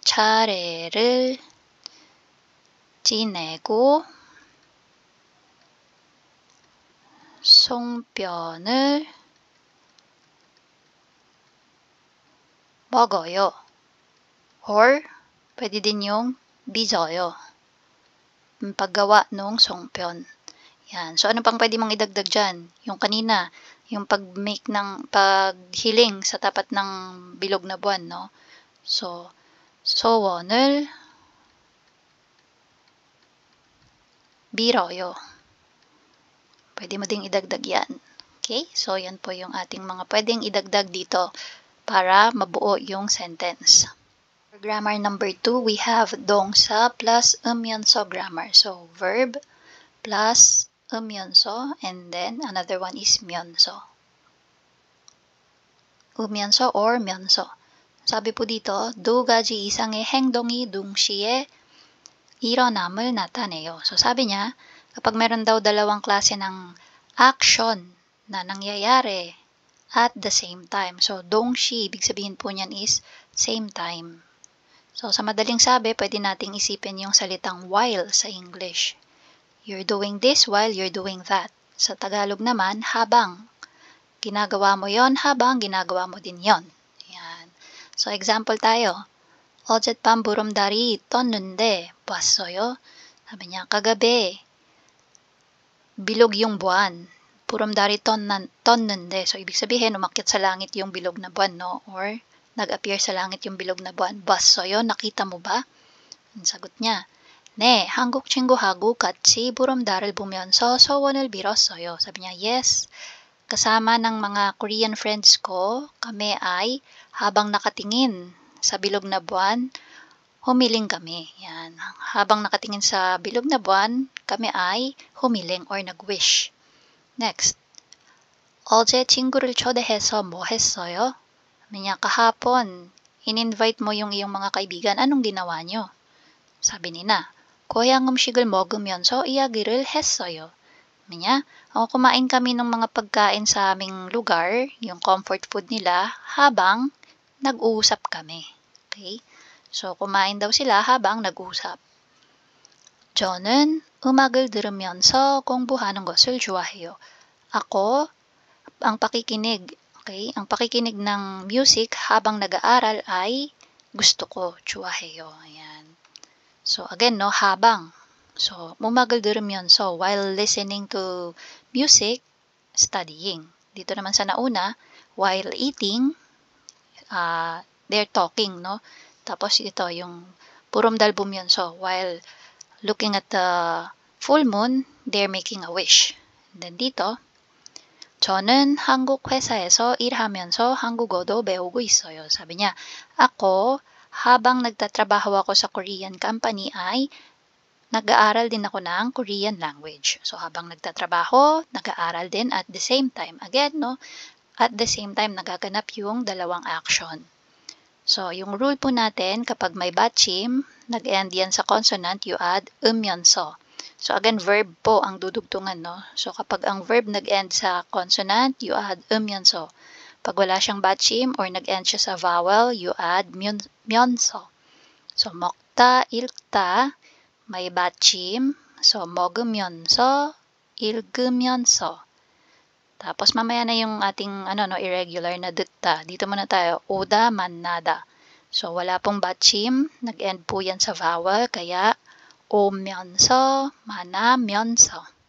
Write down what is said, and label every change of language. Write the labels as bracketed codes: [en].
[ko] 차례를 지내고 송편을 먹어요. [tl] Or, pwede din yung [ko] 빚어요. [tl] Yung paggawa nung songpyeon. Yan. So, ano pang pwede mong idagdag dyan? Yung kanina, yung paghiling sa tapat ng bilog na buwan, no? [ko] So, 소원을 빌어요. [tl] Pwede mo ding idagdag yan. Okay? So, yan po yung ating mga pwedeng idagdag dito para mabuo yung sentence. [en] For grammar number 2, we have 동사 plus 음연서 grammar. So, verb plus 음연서 and then another one is 면서. [ko] 음연서 or 면서. [tl] 사비 po dito, [ko] 두 가지 이상의 행동이 동시에 일어남을 나타내요. [tl] So, sabi niya, kapag meron daw dalawang klase ng action na nangyayari at the same time. So, 동시, ibig sabihin po niyan is same time. So, sa madaling sabi, pwede nating isipin yung salitang while sa English. [en] You're doing this while you're doing that. [tl] Sa Tagalog naman, habang. Ginagawa mo yon habang ginagawa mo din yon. Yan. So, example tayo. [ko] 어젯밤 보름달이 떴는데 봤어요? [tl] 사bi niya, kagabi, bilog yung buwan. [ko] 보름달이 떴는데. [tl] So, ibig sabihin, umakyat sa langit yung bilog na buwan, no? Or, nag-appear sa langit yung bilog na buwan. [ko] 봤어요? [tl] Nakita mo ba? Ang sagot niya, [ko] 네, 한국 친구하고 같이 보름달을 보면서 소원을 빌었어요. [tl] Sabi niya, yes. Kasama ng mga Korean friends ko, kami ay habang nakatingin sa bilog na buwan, humiling kami. Yan. Habang nakatingin sa bilog na buwan, kami ay humiling or nag-wish. Next. [ko] 어제 친구를 초대해서 뭐 했어요? [tl] Sabi niya, kahapon, in-invite mo yung iyong mga kaibigan, anong ginawa niyo? Sabi nina, [ko] 고향 음식을 먹으면서 이야기를 했어요. [tl] Sabi niya, kumain kami ng mga pagkain sa aming lugar, yung comfort food nila, habang nag-uusap kami. Okay? So, kumain daw sila habang nag-uusap. [ko] 저는 음악을 들으면서 공부하는 것을 좋아해요. [tl] Ako, ang pakikinig ng music habang nag-aaral ay gusto ko, [ko] 좋아해요. [tl] Ayan. [en] So, again, [tl] no, habang. [en] So, [ko] 음악을 들으면서 [en] while listening to music, studying. [tl] Dito naman sa nauna, [en] while eating, they're talking, [tl] no? Tapos ito, yung [ko] 보름달 보면서 [en] while looking at the full moon, they're making a wish. And then [ko] dito, 저는 한국 회사에서 일하면서 한국어도 배우고 있어요. [tl] Sabi niya, ako, habang nagtatrabaho ako sa Korean company ay nag-aaral din ako ng Korean language. So, habang nagtatrabaho, nag-aaral din [en] at the same time. [tl] Again, no? At the same time, nagaganap yung dalawang action. So, yung rule po natin, kapag may 받침, nag-end yan sa consonant, [en] you add [tl] 음연서. So, again, verb po ang dudugtungan, no? So, kapag ang verb nag-end sa consonant, [en] you add [tl] 음연서. Pag wala siyang 받침 or nag-end siya sa vowel, [en] you add [tl] 면서. [ko] So, 먹다, 읽다, may 받침. So, 먹으면서, 읽으면서. [tl] Tapos, mamaya na yung ating irregular na 듣다. Dito muna tayo, 오다, 만나다. So, wala pong 받침. Nag-end po yan sa vowel. [ko] Kaya, 오면서, 만나면서.